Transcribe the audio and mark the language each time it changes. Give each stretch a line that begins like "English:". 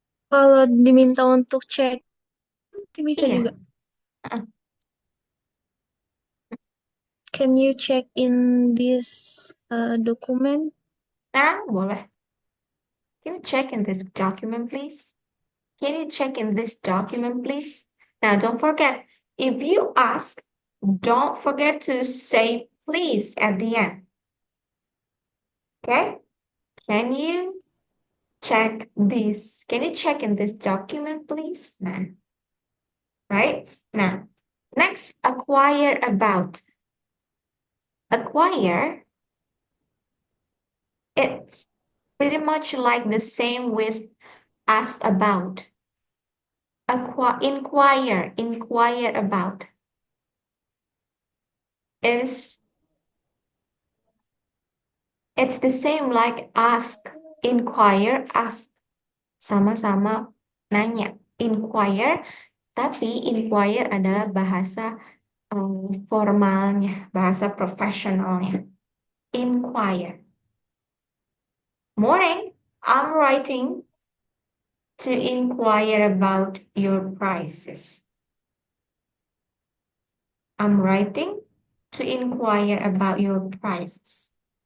Indonesian: Kalau diminta untuk check, bisa Iya. juga. Uh,
English: Can you check in this document?
Indonesian: Nah, boleh.
English: Can you check in this document, please? Can you check in this document, please? Now, don't forget, if you ask, don't forget to say please at the end. Okay? Can you check this? Can you check in this document, please? Nah, right? Now, next, acquire about. Acquire, it's pretty much like the same with ask about. Inquire about. Is It's the same like ask, inquire, ask.
Indonesian: Sama-sama nanya. Inquire, tapi inquire adalah bahasa formalnya, bahasa profesionalnya.
English: Inquire. Morning, I'm writing to inquire about your prices. I'm writing to inquire about your prices.